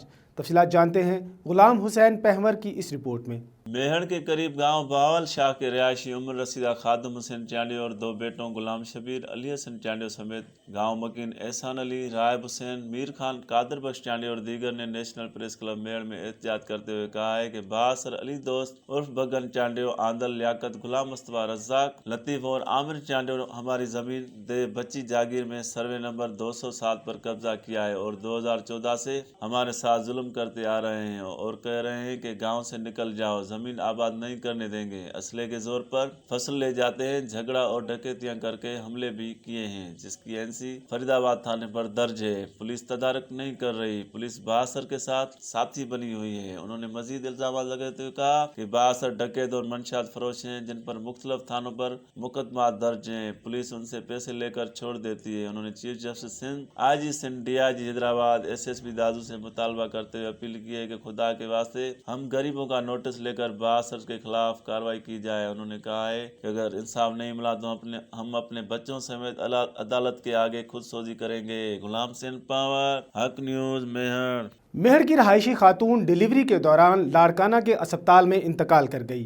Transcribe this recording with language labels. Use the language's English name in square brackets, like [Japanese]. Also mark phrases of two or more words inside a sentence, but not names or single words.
[Urdu] تفصیلات جانتے ہیں غلام حسین پہور کی اس رپورٹ میں में। میہر کے قریب گاؤں باول شاہ کے رہائشی عمر رسیدہ خادم حسین چانڈیو اور 2 بیٹوں غلام شبیر، علی حسن چانڈیو سمیت گاؤں مکین احسان علی، رائب حسین، میر خان، قادر بخش چانڈیو اور دیگر نے نیشنل پریس کلب میہر میں احتجاج کرتے ہوئے کہا ہے کہ باسر علی دوست عرف بگن چانڈیو، آندل لیاقت، غلام مصطفیٰ، رزاق، لطیف اور عامر چانڈیو ہماری زمین دے بچی جاگیر میں سروے نمبر 207 پر قبضہ کیا ہے اور 2014 سے ہمارے ساتھ ظلم کرتے آ رہے ہیں اور کہہ رہے ہیں کہ گاؤں سے نکل جاؤ، زمین آباد نہیں کرنے دیں گے. اسلحے کے زور پر فصل لے جاتے ہیں۔ جھگڑا اور ڈکیتیاں کرکے حملے بھی کیے ہیں، جس کی NC فریدآباد تھانے پر درج ہے. پولیس تدارک نہیں کر رہی. پولیس باسر کے ساتھ ساتھی بنی ہوئی ہے۔ انہوں نے مزید الزام لگاتے ہوئے کہا کہ باسر ڈکیت اور منشیات فروش ہیں، جن پر مختلف تھانوں پر مقدمہ درج ہے. پولیس ان سے پیسے لے کر چھوڑ دیتی ہے है। انہوں نے چیف جسٹس سندھ، IG سندھ، DIG حیدرآباد، SSP دادو سے مطالبہ کرتے ہوئے اپیل کی ہے کہ خدا کے واسطے ہم غریبوں کا نوٹس لے کر دیگر بااثر کے خلاف کارروائی کی جائے۔ انہوں نے کہا ہے کہ اگر انصاف نہیں ملا تو ہم اپنے بچوں سمیت عدالت کے آگے خود سوزی کریں گے۔ غلام حسین پاور، حق نیوز، میہر۔ میہر کی رہائشی خاتون ڈیلیوری کے دوران لاڑکانہ کے اسپتال میں انتقال کر گئی۔